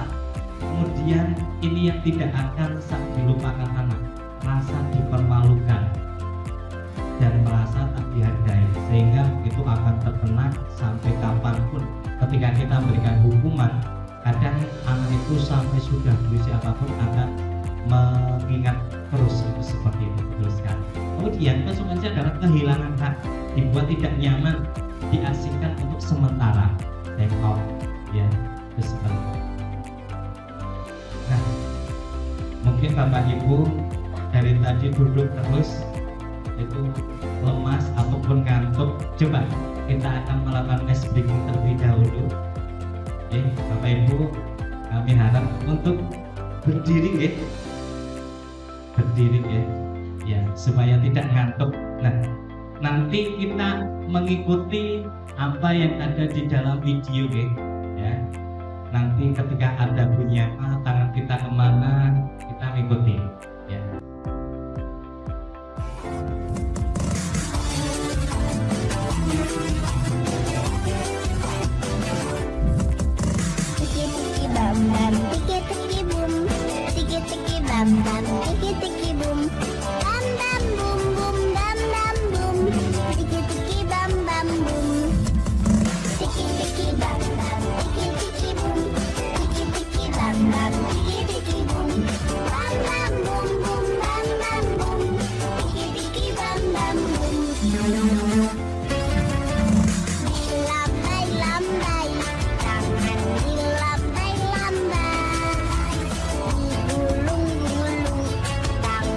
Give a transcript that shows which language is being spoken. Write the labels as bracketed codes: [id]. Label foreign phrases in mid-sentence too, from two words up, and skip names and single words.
[id] Kemudian ini yang tidak akan dilupakan anak, rasa dipermalukan dan merasa tak dihargai, sehingga itu akan terkena sampai kapanpun. Ketika kita memberikan hukuman, kadang anak itu sampai sudah berusia apapun akan mengingat terus itu seperti itu, betul sekali. Kemudian konsekuensi adalah kehilangan hak, dibuat tidak nyaman, diasingkan untuk sementara, [en] take out, [id] ya, itu seperti itu. Nah, mungkin Bapak Ibu dari tadi duduk terus itu lemas ataupun ngantuk, coba kita akan melakukan [en] ice breathing [id] terlebih dahulu. Bapak Ibu, kami harap untuk berdiri, berdiri ya, supaya tidak ngantuk. Nah, nanti kita mengikuti apa yang ada di dalam video, ya. Nanti ketika ada bunyi apa, tangan kita kemana, kita mengikuti, ya. Tiki-tiki boom, tiki-tiki bam bam, tiki-tiki boom, bam bam boom boom, bam bam boom, tiki-tiki bam bam boom, tiki-tiki bam bam, tiki-tiki boom, tiki-tiki bam bam, tiki-tiki boom, bam bam boom boom, bam bam boom, tiki-tiki bam bam boom. Lambai-lambai, tangan dilambai-lambai, digulung-gulung,